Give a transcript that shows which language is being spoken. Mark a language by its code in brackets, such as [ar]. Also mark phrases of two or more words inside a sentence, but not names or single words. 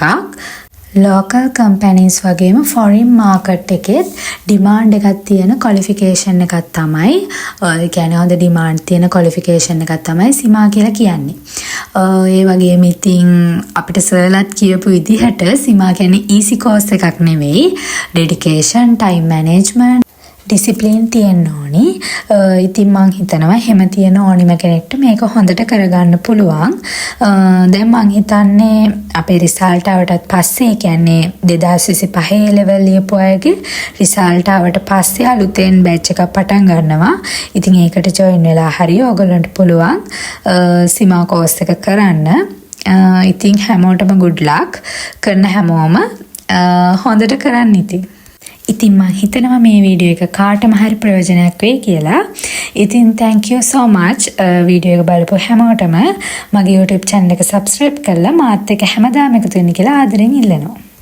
[en] local companies [si] වගේම [en] foreign market [si] එකෙත් demand එකක් තියෙන qualification එකක් තමයි ඒ කියන්නේ හොඳ demand තියෙන qualification එකක් තමයි CIMA කියලා කියන්නේ. ඒ වගේම ඉතින් අපිට සර්ලත් කියපු විදිහට CIMA කියන්නේ [en] easy course [si] එකක් නෙවෙයි. [en] dedication, time management, discipline [si] තියෙන්න ඕනි. ඉතින් මං හිතනවා හැම තියෙන ඕනිම කෙනෙක්ට මේක හොඳට කරගන්න පුළුවන්. දැන් මං හිතන්නේ අපේ රිසල්ට් ආවටත් පස්සේ කියන්නේ 2025 level ලියපු අයගේ රිසල්ට් ආවට පස්සේ අලුතෙන් batch එකක් පටන් ගන්නවා. ඉතින් ඒකට join වෙලා හරි ඔයගොල්ලන්ට පුළුවන් CIMA course එක කරන්න. ඉතින් හැමෝටම [en] good luck. [si] කරන හැමෝම හොඳට කරන්න ඉතින්. ඉතින් මම හිතනවා මේ වීඩියෝ එක කාටම හරි ප්‍රයෝජනයක් වෙයි කියලා. ඉතින් [en] thank you so much [si] වීඩියෝ එක බලපු හැමෝටම මගේ YouTube channel එක subscribe කරලා මාත් එක්ක හැමදාම එකතු වෙන්න කියලා ආදරෙන් ඉල්ලනවා.